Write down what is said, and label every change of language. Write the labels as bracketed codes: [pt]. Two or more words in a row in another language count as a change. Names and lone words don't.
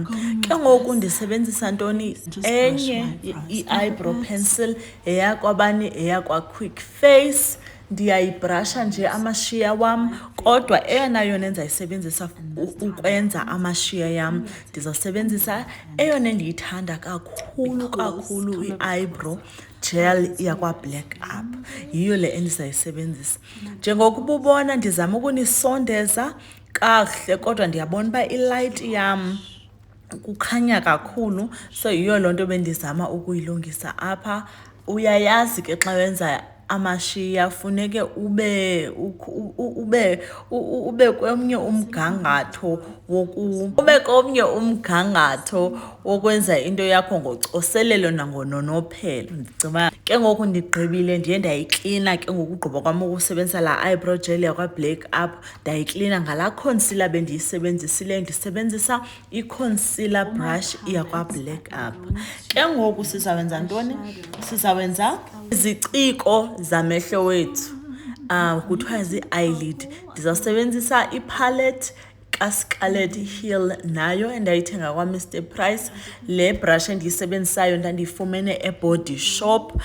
[xh] Ke ngoku ndisebenzisa ntoni enye [en] i-eyebrow pencil [xh] eyakwabani, eyakwa-Quick Face. Ndiyayibrasha nje amashiya wam, kodwa eyona yona endizayisebenzisa ukwenza amashiya yam, ndizawusebenzisa eyona endiyithanda kakhulu [en] i-eyebrow gel [xh] yakwa-Black Up. Yiyo le endizayisebenzisa. Njengokuba ubona ndizama ukunisondeza kakuhle, kodwa ndiyabona uba ilight yam kukhanya kakhulu, so yiyo loo nto bendizama ukuyilungisa apha. Uyayazi ke xa wenza amashiya funeke ube komnye umgangatho wokwenza into yakho ngocoselelo nangononophelo. Ndicinga ke ngoku ndigqibile, ndiye ndayiklina ke ngoku ugqiba kwam ukusebenzisa laa [en] eyebrow gel [xh] yakwa-Black Up. Ndayiklina ngalaa concealer bendiyisebenzisileyo, ndisebenzisa [en] i-concealer brush [xh] yakwa-Black Up. Ke ngoku sizawenza ntoni? Sizawenza iziciko zamehlo wethu, kuthiwa zii-eyelid. Ndizawusebenzisa ipalette kaScarlet Hill, nayo endayithenga kwa-Mr Price. Le brush endiyisebenzisayo ndandiyifumene eBody Shop.